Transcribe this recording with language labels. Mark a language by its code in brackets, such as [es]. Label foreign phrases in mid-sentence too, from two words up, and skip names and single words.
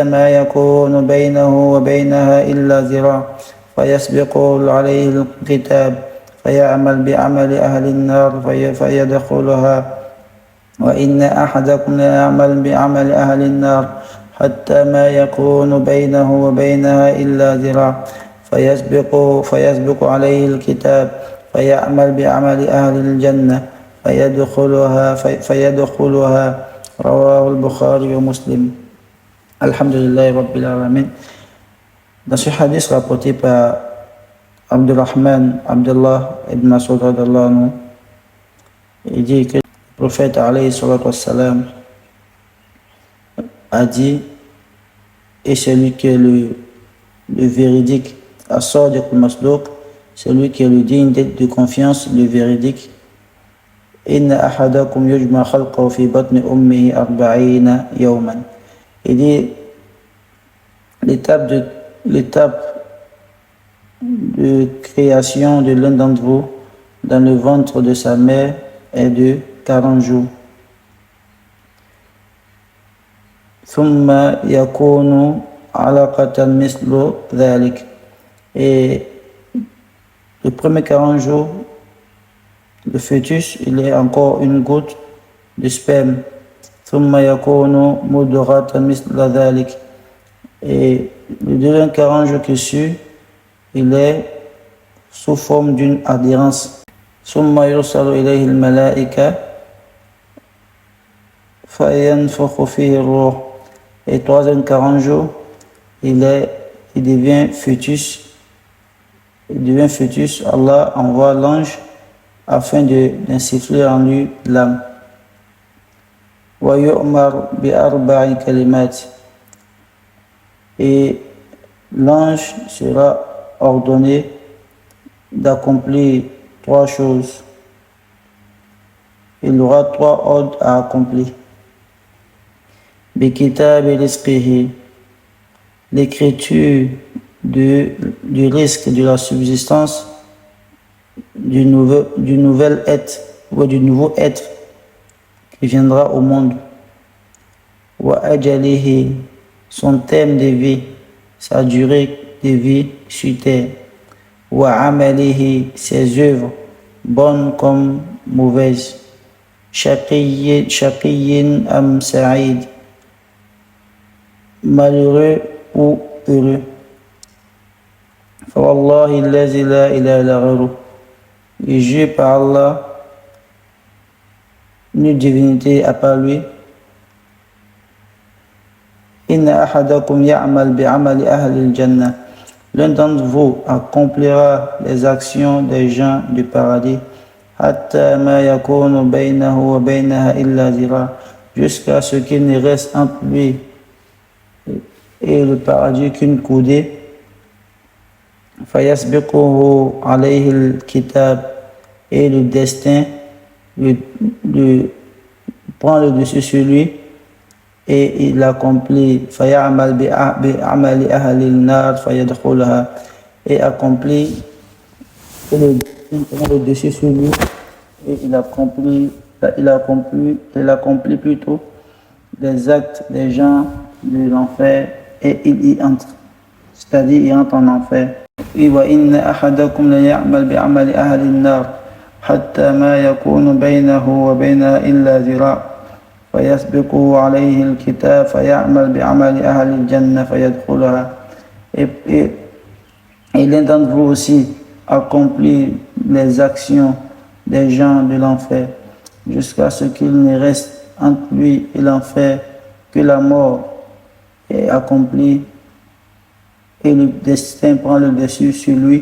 [ar] ما يكون بينه وبينها إلا ذراع فيسبق عليه الكتاب فيعمل بعمل أهل النار فيدخلها وإن أحدكم ليعمل بعمل أهل النار حتى ما يكون بينه وبينها إلا ذراع فيسبق عليه الكتاب فيعمل بعمل أهل الجنة فيدخلها رواه البخاري ومسلم. الحمد لله رب العالمين. [fr] Dans ce hadith rapporté par Abdullah ibn Mas'ud [ar] رضي الله عنه, [fr] il dit que le prophète [ar] عليه الصلاة والسلام [fr] a dit, et celui qui est le véridique, [ar] الصادق المصدوق, [fr] celui qui est le digne de confiance, le véridique, [ar] إن أحدكم يجمع خلقه في بطن أمه 40 يوما. [fr] Il dit l'étape de création de l'un d'entre vous dans le ventre de sa mère est de 40 jours. [ar] ثم يكون علقة مثل ذلك. [fr] Et le premier 40 jours, le fœtus, il est encore une goutte de sperme. [ar] ثم يكون مضغة مثل ذلك. [fr] Et le deuxième 40 jours qui suit, il est sous forme d'une adhérence. [ar] ثم يرسل إليه الملائكة فينفخ فيه الروح. [fr] Et troisième 40 jours, il devient fœtus. Il devient fœtus, Allah envoie l'ange afin d'insuffler en lui l'âme. [ar] وَيُؤْمَرْ بِأَرْبَعِ كَلِمَاتٍ. [fr] Et l'ange sera ordonné d'accomplir 3 choses. Il aura 3 ordres à accomplir. [ar] بِكِتَابِ رِزْقِهِ. [fr] L'écriture du risque de la subsistance du nouvel être ou du nouveau être qui viendra au monde. [ar] وأجله, [fr] son thème de vie, sa durée de vie sur terre. [ar] وعمله, [fr] ses œuvres, bonnes comme mauvaises. [ar] شقي أم سعيد, [fr] malheureux ou heureux. [ar] فوالله الذي لا إله إلا غيره. [fr] Et jure par Allah, nulle divinité à part lui. [ar] إن أحدكم يعمل بعمل أهل الجنة. [fr] L'un d'entre vous accomplira les actions des gens du paradis. [ar] حتى ما يكون بينه وبينها إلا ذراع. [fr] Jusqu'à ce qu'il ne reste entre lui et le paradis qu'une coudée. [ar] فيسبقه عليه الكتاب. [fr] Et le destin prend le dessus sur lui et il accomplit [ar] فيعمل بعمل أهل النار فيدخلها, [fr] et accomplit et le destin prend le dessus sur lui et il accomplit plutôt les actes des gens de l'enfer et il y entre, c'est-à-dire il entre en enfer. [ar] وإن أحدكم ليعمل بعمل أهل النار حتى ما يكون بينه وبينها إلا ذراع فيسبقه عليه الكتاب فيعمل بعمل أهل الجنة فيدخلها. [fr] Et l'un d'entre vous aussi accomplit les actions des gens de l'enfer jusqu'à ce qu'il ne reste entre lui et l'enfer que la mort est accomplie et le destin prend le dessus sur lui.